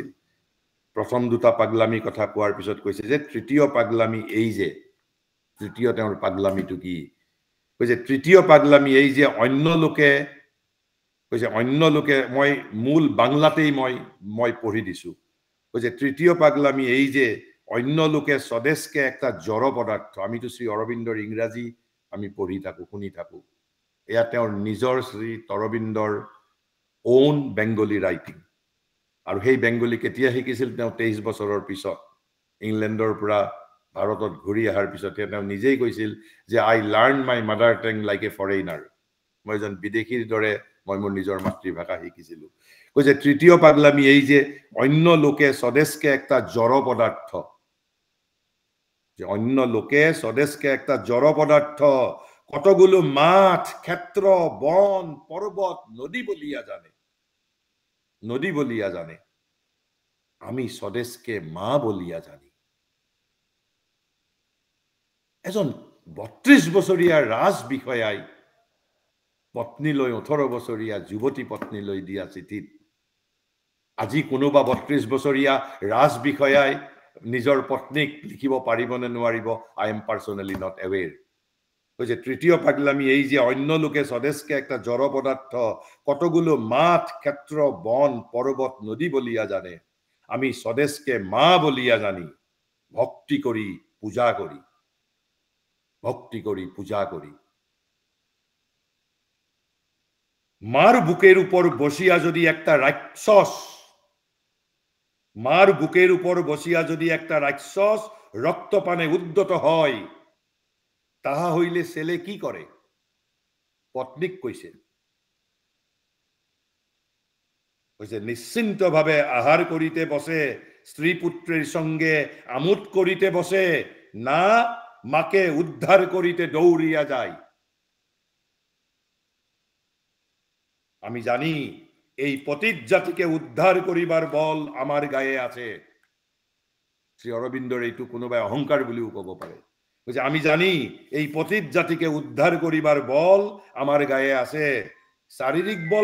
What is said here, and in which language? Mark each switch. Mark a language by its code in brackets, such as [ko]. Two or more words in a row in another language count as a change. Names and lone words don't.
[as] প্ৰথম 2টা পাগলামি কথা কোৱাৰ পিছত কৈছে যে তৃতীয় পাগলামি এই যে, তৃতীয় তেওঁৰ পাগলামিটো কি, কৈছে তৃতীয় পাগলামি এই যে অন্য লোকে মই মূল বাংলাতেই মই পঢ়ি দিছোঁ, কৈছে তৃতীয় পাগলামি এই যে অন্য লোকে [bn] স্বদেশকে একটা জড় পদাৰ্থ, [as] আমিতো শ্ৰী অৰবিন্দৰ ইংৰাজী আমি পঢ়ি থাকোঁ, শুনি থাকোঁ, এয়া তেওঁৰ নিজৰ শ্ৰী অৰবিন্দৰ own [en] Bengali writing. [as] আৰু সেই বেংগলী কেতিয়া শিকিছিল, তেওঁ 23 বছৰৰ পিছত ইংলেণ্ডৰ পৰা ভাৰতত ঘূৰি অহাৰ পিছত তেওঁ নিজেই কৈছিল যে [en] I learn my mother tongue like a foreigner, [as] মই এজন বিদেশীৰ দৰে মই মোৰ নিজৰ মাতৃভাষা শিকিছিলোঁ। কৈছে তৃতীয় পাগলামি এই যে [bn] অন্য লোকে স্বদেশকে একটা জড় পদাৰ্থ, যে অন্য লোকে স্বদেশকে একটা জড় পদার্থ, কতগুলো মাঠ, ক্ষেত্র, বন, পর্বত, নদী বলিয়া জানে, আমি স্বদেশকে মা বলিয়া জানি। [as] এজন 32 বছৰীয়া ৰাজ বিষয়াই পত্নীলৈ, 18 বছৰীয়া যুৱতী পত্নীলৈ দিয়া চিঠিত আজি কোনোবা 32 বছৰীয়া ৰাজ বিষয়াই নিজৰ পত্নীক লিখিব পাৰিব নে নোৱাৰিব [en] I am personally not aware [bn] যে তৃতীয় পাগলামি এই যে অন্য লোকে স্বদেশকে একটা জড় পদার্থ কতগুলো মাঠ ক্ষেত্র বন পর্বত নদী বলিয়া জানে আমি স্বদেশকে মা বলিয়া জানি ভক্তি করি পূজা করি মার বুকের উপর বসিয়া যদি একটা রাক্ষস রক্তপানে উদ্যত হয় তাহা হইলে ছেলে কি করে [as] পত্নীক কৈছে [bn] নিশ্চিন্তভাবে আহার করিতে বসে স্ত্রী পুত্রের সঙ্গে আমোদ করিতে বসে না মাকে উদ্ধার করিতে দৌড়িয়া যায় আমি জানি এই পতিত জাতিকে উদ্ধার করিবার বল আমার গায়ে আছে শ্রী অরবিন্দর [as] এইটু কোনোবাই অহংকার বলিও কব পারে [bn] আমি জানি এই পতিত জাতিকে উদ্ধার করিবার বল আমার গায়ে আছে শারীরিক